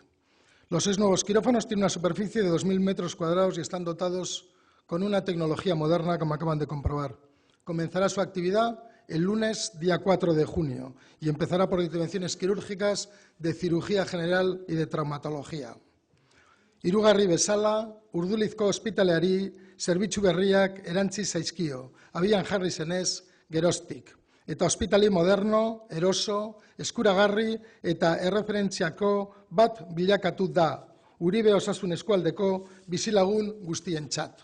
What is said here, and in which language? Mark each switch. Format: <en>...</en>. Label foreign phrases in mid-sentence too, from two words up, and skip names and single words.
<es>Los 6 nuevos quirófanos tienen una superficie de 2.000 metros cuadrados y están dotados con una tecnología moderna, como acaban de comprobar. Comenzará su actividad el lunes, día 4 de junio, y empezará por intervenciones quirúrgicas de cirugía general y de traumatología.</es> <eu>Hirugarri bezala, Urdulizko ospitaleari zerbitzu berriak erantzi zaizkio, abian jarri zenez geroztik. Eta ospitali moderno, eroso, eskuragarri eta erreferentziako bat bilakatu da, Uribe osasun eskualdeko bizilagun guztientzat.</eu>